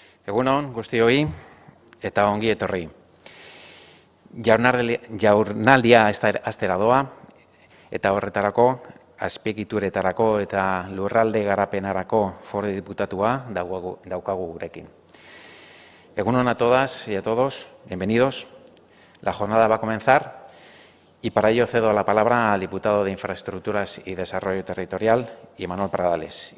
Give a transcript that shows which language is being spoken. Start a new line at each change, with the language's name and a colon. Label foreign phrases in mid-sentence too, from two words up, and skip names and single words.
Basque: Egun on guztioi eta ongi etorri. Jaurnaldia astera doa eta horretarako azpiegituretarako eta lurralde garapenarako Foru Diputatua daukagu gurekin.
Spanish: Egun on a todas y a todos, bienvenidos. La jornada va a comenzar y para ello cedo la palabra al diputado de Infraestructuras y Desarrollo Territorial, Imanol Pradales.